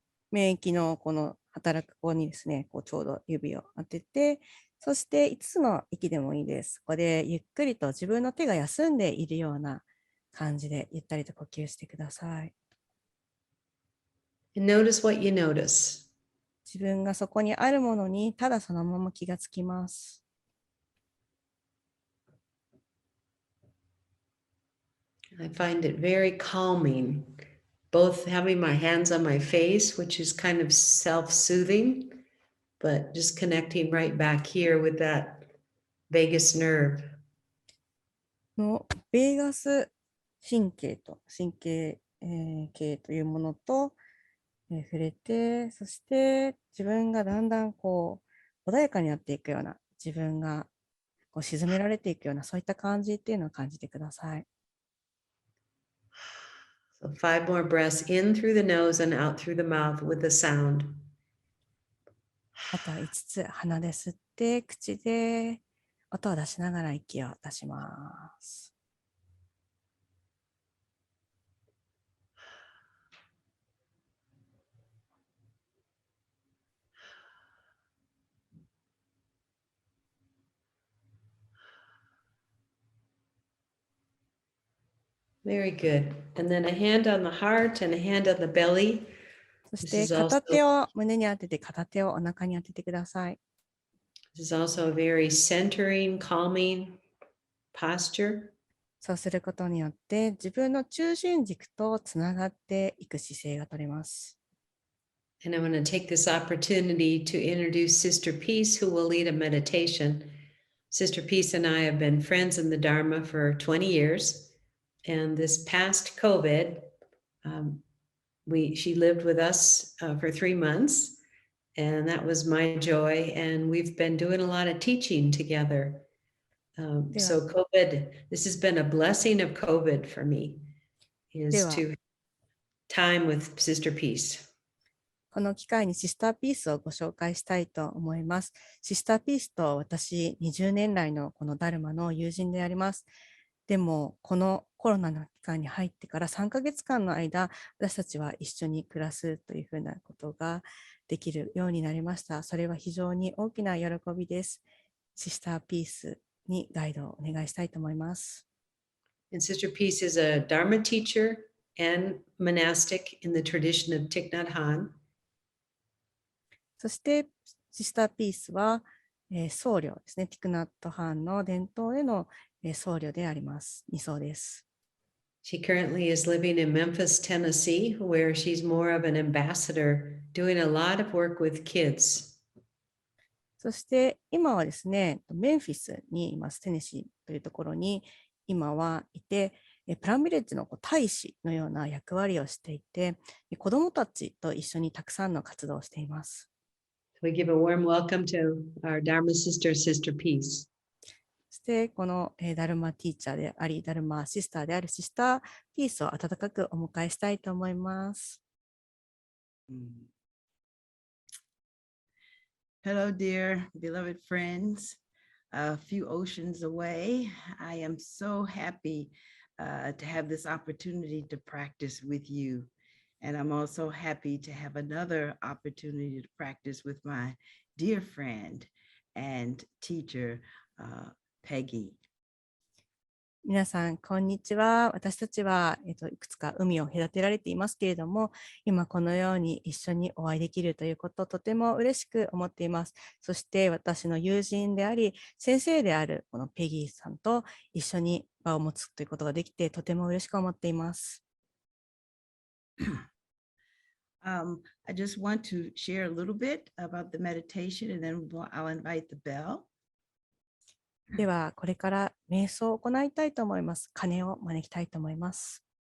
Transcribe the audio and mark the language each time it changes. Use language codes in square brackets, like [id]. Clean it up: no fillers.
[ja] 免疫のこの働く子にですね、こうちょうど指を当てて、そして5つの息でもいいです。ここでゆっくりと自分の手が休んでいるような感じでゆったりと呼吸してください。 [en] And notice what you notice. [ja] 自分がそこにあるものにただそのまま気がつきます。 [en] I find it very calming, both having my hands on my face, which is kind of self-soothing, but just connecting right back here with that vagus nerve. [ja] のベーガス神経と神経、系というものと、触れて、そして自分がだんだんこう穏やかになっていくような、自分がこう沈められていくような、そういった感じっていうのを感じてください。 [en] So 5 more breaths in through the nose and out through the mouth with the sound. [ja] あとは5つ鼻で吸って、口で音を出しながら息を出します。 [en] Very good. And then a hand on the heart and a hand on the belly. [ja] そし [en] This [ja] て [en] is [ja] 片 [en] also [ja] 手を胸に当てて、片手をお腹に当ててください。 [en] this is also a very centering, calming posture. [ja] そうすることによって自分の中心軸とつながっていく姿勢が取れます。 [en] And I'm going to take this opportunity to introduce Sister Peace, who will lead a meditation. Sister Peace and I have been friends in the Dharma for 20 years. And this past COVID, she lived with us for 3 months. And that was my joy. And we've been doing a lot of teaching together. So COVID, this has been a blessing of COVID for me, is to time with Sister Peace. [ja] この機会にシスターピースをご紹介したいと思います。シスターピースと私、20年来のこのダルマの友人であります。でも、このコロナの期間に入ってから3ヶ月間の間、私たちは一緒に暮らすというふうなことができるようになりました。それは非常に大きな喜びです。シスターピースにガイドをお願いしたいと思います。 [en] And Sister Peace is a Dharma teacher and monastic in the tradition of Thich Nhat Hanh. [ja] そして、シスターピースは、僧侶ですね。ティクナットハンの伝統への、僧侶であります。 2層です。 [en] She currently is living in Memphis, Tennessee, where she's more of an ambassador, doing a lot of work with kids. [ja] そして今はですね、メンフィスにいます。テネシーというところに今はいて、プランビレッジの大使のような役割をしていて、子どもたちと一緒にたくさんの活動をしています。 [en] We give a warm welcome to our Dharma sister, Sister Peace. [ja] そしてこのダルマティーチャーであり、ダルマシスターであるシスターピースを温かくお迎えしたいと思います。 [en] Hello, dear beloved friends. A few oceans away, I am so happy to have this opportunity to practice with you. And I'm also happy to have another opportunity to practice with my dear friend and teacher, Peggy. [ja] 皆さん、こんにちは。私たちは、いくつか海を隔てられていますけれども、今このように一緒にお会いできるということ、とても嬉しく思っています。そして私の友人であり、先生であるこのペギーさんと一緒に場を持つということができて、とても嬉しく思っています。 [en] I just want to share a little bit about the meditation and then I'll invite the bell. [ja] では、これから瞑想を行いたいと思います。鐘を招きたいと思います。